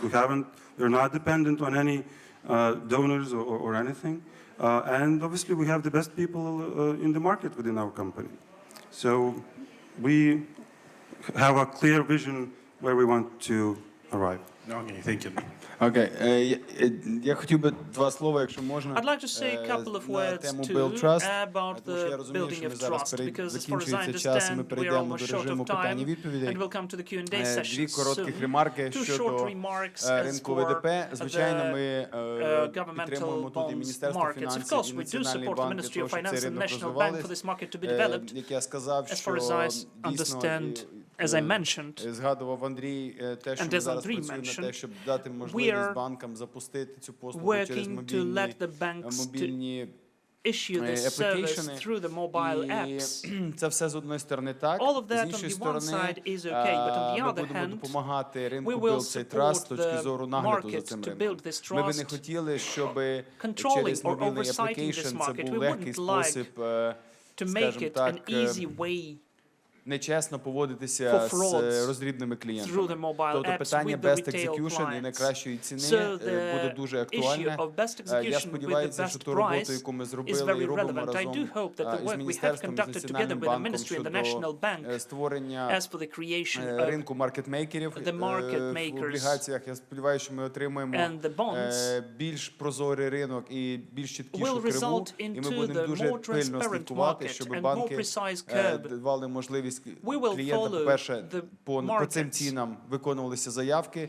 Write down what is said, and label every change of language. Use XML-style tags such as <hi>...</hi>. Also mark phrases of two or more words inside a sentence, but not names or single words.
<en>We're not dependent on any donors or anything. And obviously we have the best people in the market within our company. So we have a clear vision where we want to arrive. Okay, thank you.</en> <uk>Okay, я хотів би 2 слова, якщо можна,</uk> <en>I'd like to say a couple of words</en> <uk>тему</uk> <en>too build trust, about</en> <uk>тому що я</uk> <en>the</en> <uk>розумію,</uk> <en>building</en> <uk>що ми</uk> <en>of</en> <uk>зараз</uk> <en>trust, because as far as I</en> <uk>закінчується час, і ми</uk> <en>understand, we're</en> <uk>перейдемо</uk> <en>almost</en> <uk>до</uk> <en>short</en> <uk>режиму</uk> <en>of time,</en> <uk>питань-відповідей.</uk> <en>and we'll come to the Q&A</en> <uk>2</uk> <en>session</en> <uk>коротких</uk> <en>soon.</en> <uk>ремарки</uk> <en>2</en> <uk>щодо</uk> <en>short remarks as</en> <uk>ринку</uk> <en>for</en> <uk>ВДП. Звичайно, ми</uk> <en>governmental</en> <uk>підтримуємо тут і</uk> <en>bonds</en> <uk>Міністерство</uk> <en>markets. Of</en> <uk>фінансів,</uk> <en>course,</en> <uk>і</uk> <en>we do</en> <uk>Національний</uk> <en>support the</en> <uk>банк для</uk> <en>Ministry</en> <uk>того,</uk> <en>of</en> <uk>щоб</uk> <en>Finance</en> <uk>цей</uk> <en>and</en> <uk>ринок</uk> <en>National Bank for</en> <uk>розвивались.</uk> <en>this market to be developed.</en> <uk>Як я сказав,</uk> <en>As</en> <uk>що</uk> <en>far as I</en> <uk>дійсно,</uk> <en>understand, as I mentioned,</en> <uk>згадував Андрій те, що</uk> <en>and</en> <uk>ми</uk> <en>as</en> <uk>зараз</uk> <en>Andriy</en> <uk>працюємо на те,</uk> <en>mentioned,</en> <uk>щоб дати</uk> <en>we</en> <uk>можливість</uk> <en>are</en> <uk>банкам запустити цю послугу через</uk> <en>working to let the banks</en> <uk>мобільні</uk> <en>issue this service through the mobile apps.</en> <uk>І це все з одної сторони так,</uk> <en>All of that</en> <uk>з</uk> <en>on</en> <uk>іншої</uk> <en>the one</en> <uk>сторони</uk> <en>side is okay, but on the</en> <uk>ми</uk> <en>other</en> <uk>будемо</uk> <en>hand,</en> <uk>допомагати ринку</uk> <en>we will</en> <uk>build цей траст з</uk> <en>support</en> <uk>точки</uk> <en>the</en> <uk>зору нагляду за</uk> <en>market</en> <uk>цим</uk> <en>to</en> <uk>ринком.</uk> <en>build this</en> <uk>Ми би не</uk> <en>trust,</en> <uk>хотіли, щоб</uk> <en>controlling</en> <uk>через</uk> <en>or</en> <uk>мобільний</uk> <en>oversighting this</en> <uk>application це</uk> <en>market.</en> <uk>був</uk> <en>We</en> <uk>легкий</uk> <en>wouldn't like</en> <uk>спосіб,</uk> <en>to make</en> <uk>скажімо</uk> <en>it an</en> <uk>так,</uk> <en>easy way</en> <uk>нечесно поводитися з роздрібними клієнтами. Тобто питання</uk> <en>best execution</en> <uk>і найкращої ціни буде дуже актуальне. Я сподіваюся, що ту роботу, яку ми зробили і робимо разом із Міністерством, з Національним банком щодо створення ринку маркетмейкерів в облігаціях, я сподіваюся, що ми отримаємо більш прозорий ринок і більш чіткішу криву, і ми будемо дуже пильно слідкувати, щоб банки давали можливість клієнтам, по-перше, по цим цінам виконувалися заявки.</uk>